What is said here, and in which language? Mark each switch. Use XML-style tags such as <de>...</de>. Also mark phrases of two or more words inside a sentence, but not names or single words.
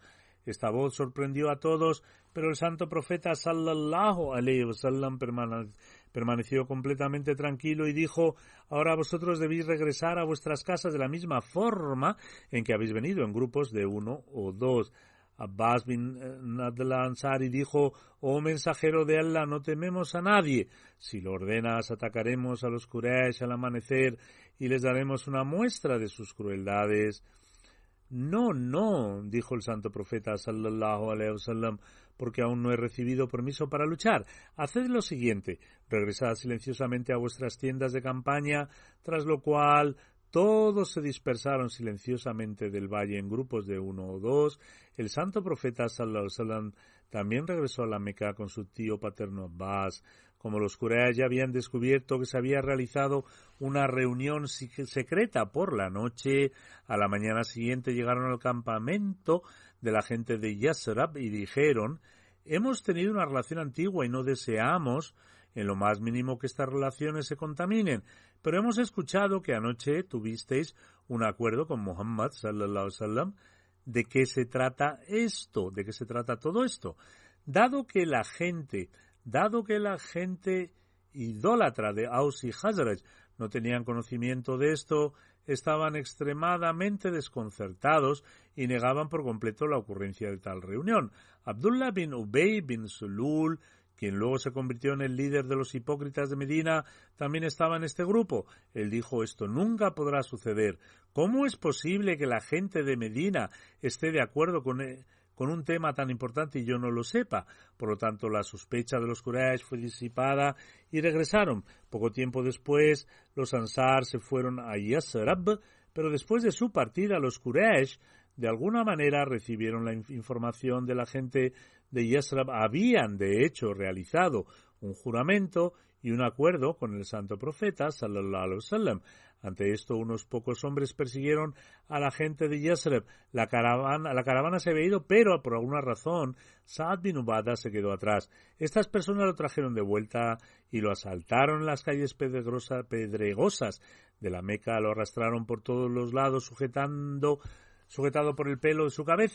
<es>Esta voz sorprendió a todos, pero el santo profeta</es> <ar>صلى الله عليه وسلم</ar> <es>permaneció completamente tranquilo y dijo: «Ahora vosotros debéis regresar a vuestras casas de la misma forma en que habéis venido, en grupos de 1 o 2. Abbas bin Nadla Ansari dijo: «Oh mensajero de Allah, no tememos a nadie. Si lo ordenas, atacaremos a los Quraysh al amanecer y les daremos una muestra de sus crueldades». No, dijo el santo profeta</es> <ar>صلى الله عليه وسلم,</ar> <es>porque aún no he recibido permiso para luchar. Haced lo siguiente: regresad silenciosamente a vuestras tiendas de campaña, tras lo cual todos se dispersaron silenciosamente del valle en grupos de 1 o 2. El santo profeta</es> <ar>صلى الله عليه وسلم</ar> <es>también regresó a la Meca con su tío paterno Abbas. Como los Quraysh ya habían descubierto que se había realizado una reunión secreta por la noche, a la mañana siguiente llegaron al campamento de la gente de Yasrib y dijeron: «Hemos tenido una relación antigua y no deseamos en lo más mínimo que estas relaciones se contaminen, pero hemos escuchado que anoche tuvisteis un acuerdo con Muhammad</es> <ar>صلى الله عليه وسلم.</ar> <es>¿De qué se trata esto? ¿De qué se trata todo esto? Dado que la gente idólatra de Aus y Hazraj no tenían conocimiento de esto, estaban extremadamente desconcertados y negaban por completo la ocurrencia de tal reunión. Abdullah bin Ubay bin Sulul, quien luego se convirtió en el líder de los hipócritas de Medina, también estaba en este grupo. Él dijo: «Esto nunca podrá suceder. ¿Cómo es posible que la gente de Medina esté de acuerdo con con un tema tan importante y yo no lo sepa. Por lo tanto, la sospecha de los Quraysh fue disipada y regresaron. Poco tiempo después, los Ansar se fueron a Yasrib, pero después de su partida, los Quraysh de alguna manera recibieron la información de la gente de Yasrib. Habían, de hecho, realizado un juramento y un acuerdo con el santo profeta,</es> <ar>صلى الله عليه وسلم.</ar> <es>Ante esto, unos pocos hombres persiguieron a la gente de Yasrib. La caravana se había ido, pero por alguna razón Sa'd bin Ubadah se quedó atrás. Estas personas lo trajeron de vuelta y lo asaltaron en las calles pedregosas de la Meca, lo arrastraron por todos los lados sujetado por el pelo de su cabeza.</es>